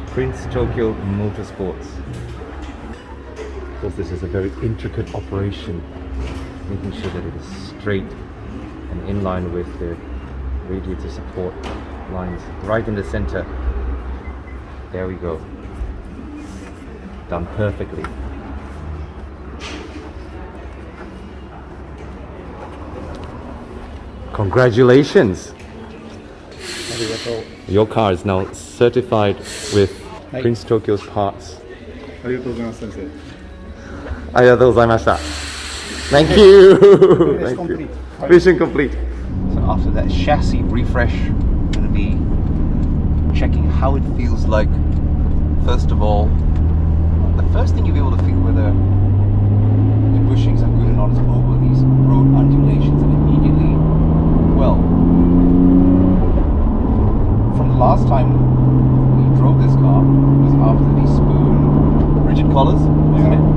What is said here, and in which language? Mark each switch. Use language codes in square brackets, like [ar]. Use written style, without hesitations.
[en] Prince Tokyo Motorsports. Of course, this is a very intricate operation, making sure that it is straight and in line with the radiator support lines right in the center. There we go. Done perfectly. Congratulations! Your car is now certified with Prince Tokyo's parts. [ja] ありがとうございます先生。ありがとうございました. [en] Thank you! Thank you. Mission complete. So after that chassis refresh, I'm going to be checking how it feels like. First of all, the first thing you'll be able to feel whether the bushings are good or not is over these road undulations, and immediately, well, from the last time we drove this car, it was after the spoon rigid collars, wasn't it?